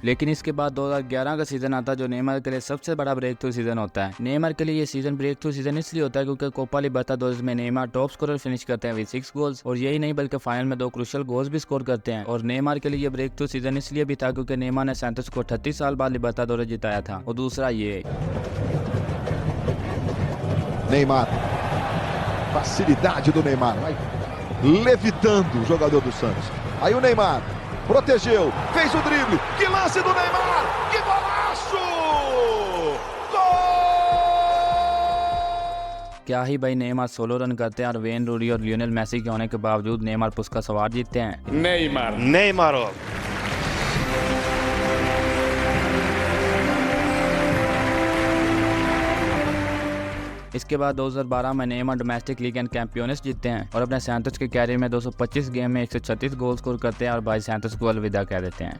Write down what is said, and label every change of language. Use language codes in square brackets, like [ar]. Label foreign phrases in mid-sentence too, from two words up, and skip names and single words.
[hi] लेकिन इसके बाद 2011 का सीजन आता है जो नेमार के लिए सबसे बड़ा [en] break through season [hi] होता है। नेमार के लिए ये सीजन [en] break through season [hi] इसलिए होता है क्योंकि कोपा लिबर्टाडोरेस में नेमार [en] top scorer finish [hi] करते हैं [en] with 6 goals [hi] और यही नहीं बल्कि फाइनल में 2 [en] crucial goals [hi] भी स्कोर करते हैं। और नेमार के लिए ये [en] break through season [hi] इसलिए भी था क्योंकि नेमार ने सैंटोस को 38 साल बाद लिबर्टाडोरेस जिताया था। और दूसरा ये [pt] Neymar, facilidade do Neymar, vai levitando o jogador do Santos. Aí o Neymar protegeu, fez o drible, que lance do Neymar, que golaço! [hi] क्या ही भाई नेमार [en] solo run [hi] करते हैं और वेन रूनी और लियोनेल मेसी के होने के बावजूद नेमार पुस्कास अवार्ड जीतते हैं। Neymar. इसके बाद 2012 में नेमार [en] domestic league and champions [hi] जीतते हैं और अपने सैंटोस के कैरियर में 225 गेम में 136 गोल स्कोर करते हैं और भाई सैंटोस को अलविदा कह देते हैं।